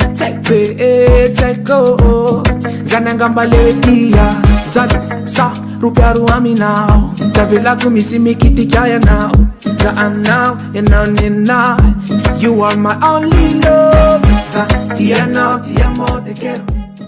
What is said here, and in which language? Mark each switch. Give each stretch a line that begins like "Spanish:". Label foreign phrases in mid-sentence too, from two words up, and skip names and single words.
Malagasy: tsaiko zany angambaletia zany sa rupiaro aminao tavelako misy mikitika yanao za anao yanao
English: you are my only love
Malagasy: za
Italian: ti amo
Portuguese: te quero